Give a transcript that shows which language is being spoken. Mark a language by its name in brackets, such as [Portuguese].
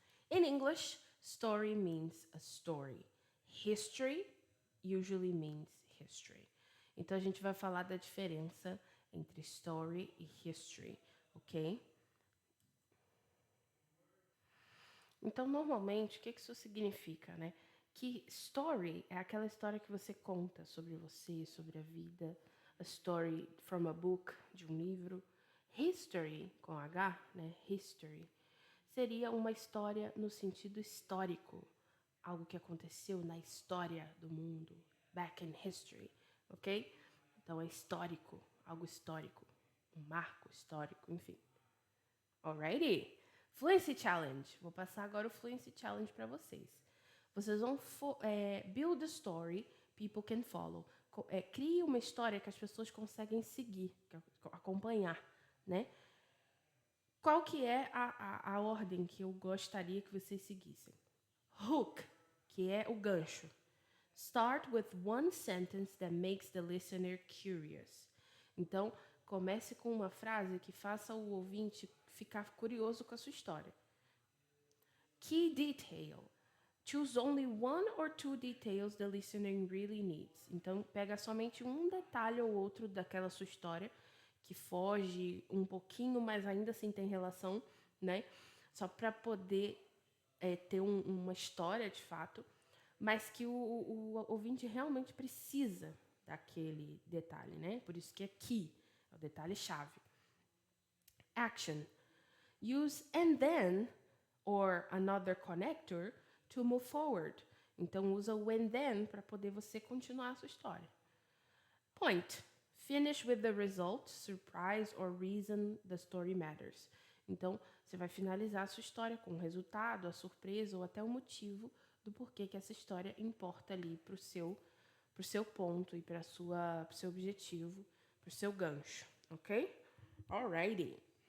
[English] In English, story means a story. History usually means history. [Portuguese] Então a gente vai falar da diferença entre story e history, ok? Então, normalmente, o que isso significa, né? Que story é aquela história que você conta sobre você, sobre a vida. [English] A story from a book, [Portuguese] de um livro. [English] History, [Portuguese] com H, né? History, seria uma história no sentido histórico. Algo que aconteceu na história do mundo. [English] Back in history, [Portuguese] ok? Então, é histórico, algo histórico. Um marco histórico, enfim. Alrighty? Fluency Challenge. Vou passar agora o Fluency Challenge para vocês. Vocês vão [English] build a story people can follow. [Portuguese] Crie uma história que as pessoas conseguem seguir, acompanhar, né? Qual que é a ordem que eu gostaria que vocês seguissem? Hook, que é o gancho. [English] Start with one sentence that makes the listener curious. [Portuguese] Então, comece com uma frase que faça o ouvinte ficar curioso com a sua história. [English] Key detail. Choose only one or two details the listener really needs. [Portuguese] Então, pega somente um detalhe ou outro daquela sua história que foge um pouquinho, mas ainda assim tem relação, né? Só para poder ter uma história de fato, mas que o ouvinte realmente precisa daquele detalhe, né? Por isso que é key, é o detalhe-chave. [English] Action. Use and then or another connector to move forward. [Portuguese] Então, usa o and then para poder você continuar a sua história. [English] Point. Finish with the result, surprise or reason the story matters. [Portuguese] Então, você vai finalizar a sua história com o resultado, a surpresa ou até o motivo do porquê que essa história importa ali pro seu ponto e pro seu objetivo, pro seu gancho, ok? Alrighty.